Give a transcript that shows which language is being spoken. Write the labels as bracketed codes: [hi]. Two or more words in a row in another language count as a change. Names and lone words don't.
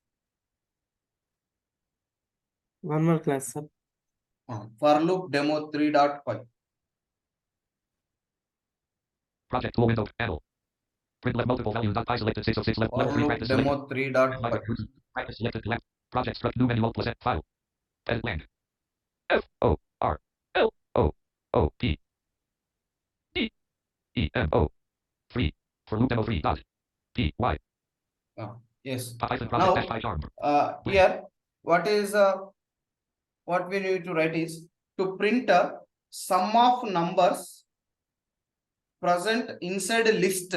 [en] One more class, sir. For loop demo 3.5. Project tool window panel. Print left multiple value dot py selected 6 of 6 left For level 3 loop practice selected. demo 3.5. Practice selected left. Project struct new menu alt plus F file. Edit blank. F-O-R-L-O-O-P. E-E-M-O. 3. For loop demo 3 dot. P-Y. Yes. Python project dash PyCharm. Here, what is what we need to write is to print a sum of numbers present inside a list.